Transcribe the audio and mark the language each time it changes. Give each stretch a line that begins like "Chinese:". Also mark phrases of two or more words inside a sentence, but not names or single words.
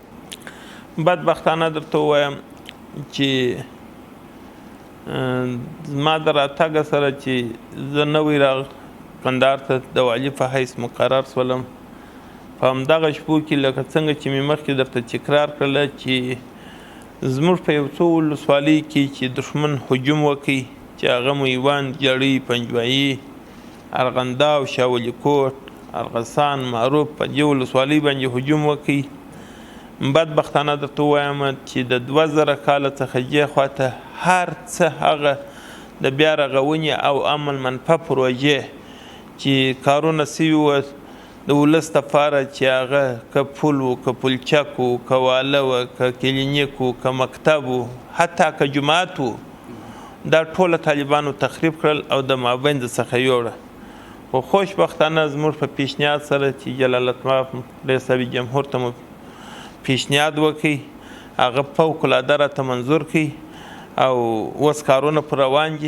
Pashto: بدبختانه درته ووایم چې زما د راتګ سره چې زه نوی کندهار ته د والي په حیث مقرر شولم، په همدغه شپو کې لکه څنګه چې مې مخکې درته تکرار کړله چې زموږ په یو څو ولسوالۍ کې چې دښمن هجوم وکړي چې هغه میوند، جړۍ، پنجوایي، ارغنداو، شاولي کوټ، ارغسان، معروف په دې ولسوالۍ باندې هجوم وکړي. بدبختانه درته ووایم چې د 2000 کاله څخه دې خواته هر څه هغه د بیا رغونې او امن منفع پروژې چې کارونه سوي وه د ولس دپاره چې هغه که پل و، که پلچک و، که واله و، که کلینیک و، که مکتب و، حتی که جومات و، دا ټوله طالبانو تخریب کړل او د مابینځ څخه یوړه. خو خوشبختانه زموږ په پیشنهاد سره چې جلالتمآب رئیس جمهور ته مو پیشنهاد وکړي، هغه فوق العاده راته منظور کړي او اوس کارونه پر روان دي.